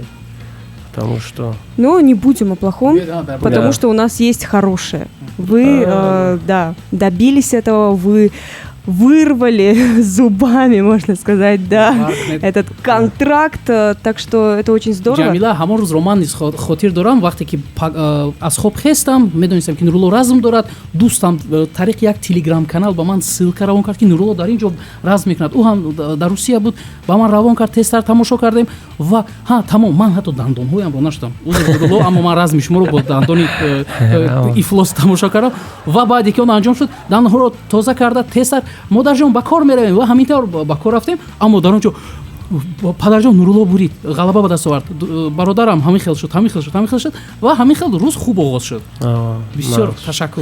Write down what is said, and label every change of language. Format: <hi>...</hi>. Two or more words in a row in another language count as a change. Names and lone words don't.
<ru>Потому что... Но не будем о плохом, потому что у нас есть хорошее. Вы, добились этого, вы вырвали зубами, можно сказать, да, Вагнер. этот контракт, так что это очень здорово.</ru> <tg>ҷамила ҳамон рӯз роман низ хотир дорам вақте ки аз хоб хестам медонистам ки нурулло разм дорад дӯстам тариқи як телеграм канал ба ман ссилка равон кард ки нурулло дар ин ҷо разм мекунад ӯ ҳам дар русия буд ба ман равон кард тезтар тамошо кардем ва тамом ман ҳатто дандонҳоям ро наштам узр нурулло аммо ман разми шуморо бо дандони ифлос тамошо кардам ва баъде ки он анҷом шуд дандонҳоро тоза карда тезтар модарҷон ба кор меравем ва ҳамин тавр ба кор рафтем аммо дар он ҷо падарҷон нурулло бурид ғалаба ба даст овард бародарам ҳамин хел шуд ва ҳамин хел рӯз хуб оғоз шуд бисёр ташаккур</tg>